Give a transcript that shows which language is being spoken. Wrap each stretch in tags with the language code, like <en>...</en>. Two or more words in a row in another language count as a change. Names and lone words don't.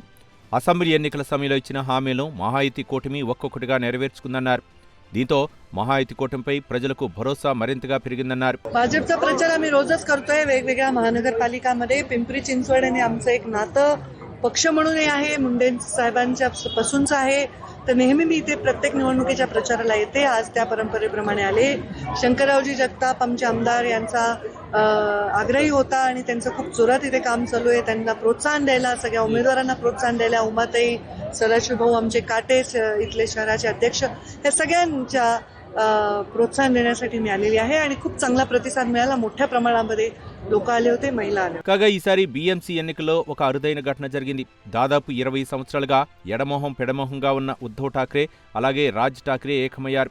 <te>అసెంబ్లీ ఎన్నికల సమయంలో इच्छिన హామీలను మహాయుతి కూటమి ఒక్కొక్కటిగా నెరవేర్చుకుందన్నారు. దీంతో మహాయుతి కూటమిపై ప్రజలకు భరోసా మరింతగా పెరిగిందన్నారు.</te> <mr>भाजपचा प्रचार आम्ही रोजच करतोय. वेगवेगळ्या महानगरपालिकांमध्ये पिंपरी चिंचवड आणि आमचं एक नातं पक्ष म्हणूनही आहे, मुंडे साहेबांच्या पासूनच आहे. तर नेहमी मी इथे प्रत्येक निवडणुकीच्या प्रचाराला येते. आज त्या परंपरेप्रमाणे आले. शंकररावजी जगताप आमचे आमदार यांचा आग्रही होता आणि त्यांचं खूप जोरात इथे काम चालू आहे. त्यांना प्रोत्साहन द्यायला, सगळ्या उमेदवारांना प्रोत्साहन द्यायला उमाताई, सदाशिव भाऊ आमचे काटे इथले शहराचे अध्यक्ष, या सगळ्यांच्या प्रोत्साहन देण्यासाठी मी आलेली आहे आणि खूप चांगला प्रतिसाद मिळाला. मोठ्या प्रमाणामध्ये लोक आले होते, महिला आले.</mr> <te>కాగా ఈసారి బీఎంసీ ఎన్నికల్లో ఒక అరుదైన ఘటన జరిగింది. దాదాపు 20 సంవత్సరాలుగా ఎడమొహం పెడమొహంగా ఉన్న ఉద్ధవ్ ఠాక్రే అలాగే రాజ్ ఠాక్రే ఏకమయ్యారు.</te>